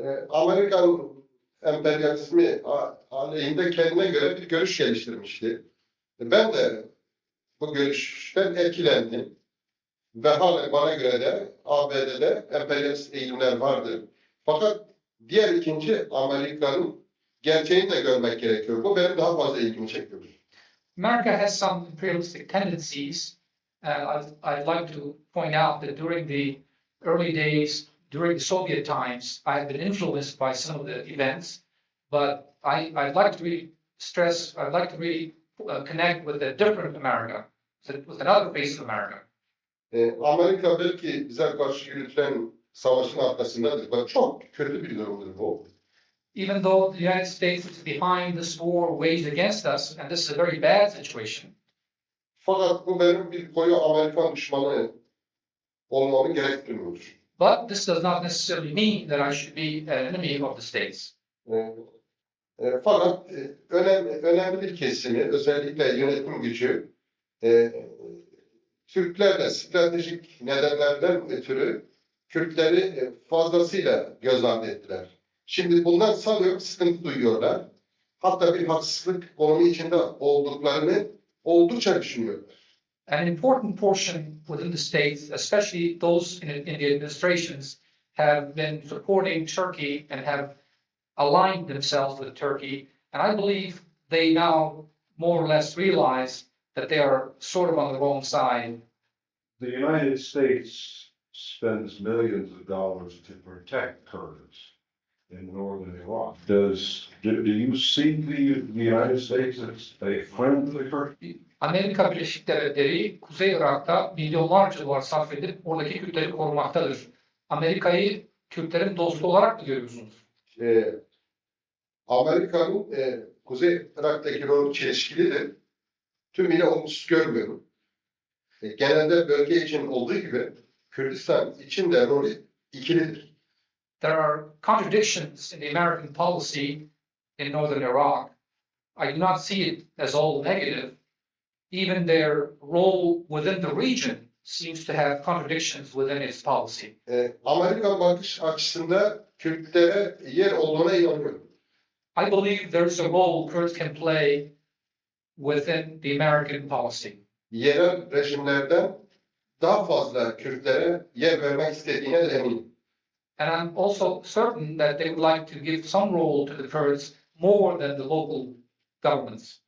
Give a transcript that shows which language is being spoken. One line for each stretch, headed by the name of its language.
Turkish: Amerikan emperyalizmi aleyhinde kendine göre bir görüş geliştirmişti. Ben de bu görüşten etkilendim. Ve hala bana göre de ABD'de emperyalist eğilimler vardır. Fakat diğer ikinci Amerika'nın gerçeğini de görmek gerekiyor. Bu benim daha fazla ilgimi çekiyor.
English: America has some imperialistic tendencies. I'd like to point out that during the early days, during the Soviet times, I have been influenced by some of the events, but I'd like to really stress, I'd like to really connect with a different America, with another face of America.
Turkish: Amerika belki bize karşı yürütülen savaşın arkasındadır. Bak çok kötü bir durumdur bu.
English: Even though the United States is behind this war waged against us, and this is a very bad situation,
Turkish: Fakat bu benim bir koyu Amerikan düşmanı olmamı gerektirmiyor.
English: but this does not necessarily mean that I should be an enemy of the States.
Turkish: Fakat önemli bir kesimi, özellikle yönetim gücü, Türklerle stratejik nedenlerden ötürü Kürtleri fazlasıyla göz ardı ettiler. Şimdi bundan sanıyorum sıkıntı duyuyorlar. Hatta bir haksızlık konumu içinde olduklarını oldukça düşünüyorlar.
English: An important portion within the states, especially those in the administrations, have been supporting Turkey and have aligned themselves with Turkey. And I believe they now more or less realize that they are sort of on the wrong side. The United States spends millions of dollars to protect Kurds in northern Iraq. Do you see the United States as a friend of the Kurds?
Turkish: Amerika Birleşik Devletleri Kuzey Irak'ta milyonlarca dolar sarf edip oradaki Kürtleri korumaktadır. Amerika'yı Kürtlerin dostu olarak mı görüyorsunuz? Amerika'nın Kuzey Irak'taki rolü çelişkilidir. Tümüyle olumsuz görmüyorum. Genelde bölge için olduğu gibi Kürdistan için de rolü ikilidir.
English: There are contradictions in the American policy in northern Iraq. I do not see it as all negative. Even their role within the region seems to have contradictions within its policy.
Turkish: Amerika bakış açısında Kürtlere yer olduğuna inanıyorum.
English: I believe there's a role Kurds can play within the American policy.
Turkish: Yerel rejimlerden daha fazla Kürtlere yer vermek istediğine de eminim.
English: And I'm also certain that they would like to give some role to the Kurds more than the local governments.